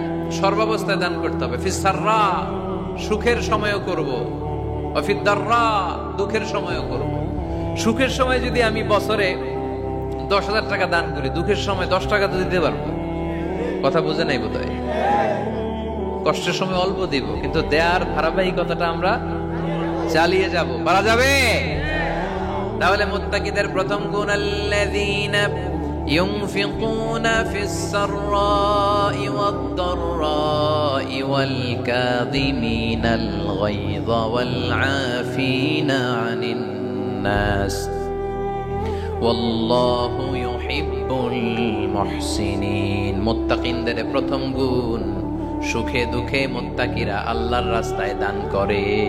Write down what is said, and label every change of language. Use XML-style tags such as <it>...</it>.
<bn>সর্বাবস্থায় দান করতে হবে।</bn> <ar>ফিস সাররা,</ar> <bn>সুখের সময়ও করব,</bn> <ar>ওয়া ফিদ দাররা,</ar> <bn>দুঃখের সময়ও করব। সুখের সময় যদি আমি বছরে 10,000 টাকা দান করি, দুঃখের সময় 10 টাকা তো দিতে পারবো। কথা বুঝে নাই বোধহয়? কষ্টের সময় অল্প দিব, কিন্তু দেয়ার ধারাবাহিকতাটা আমরা চালিয়ে যাব। পারা যাবে? তাহলে মুত্তাকিদের প্রথম গুণ,</bn> <ar>আল্লাযীনা ينفقون في السراء والضراء والكاظمين الغيظ والعافين عن الناس والله يحب المحسنين।</ar> <bn>মুত্তাকিনদের প্রথম গুণ, সুখে দুঃখে মুত্তাকিরা আল্লাহর রাস্তায় দান করে।</bn>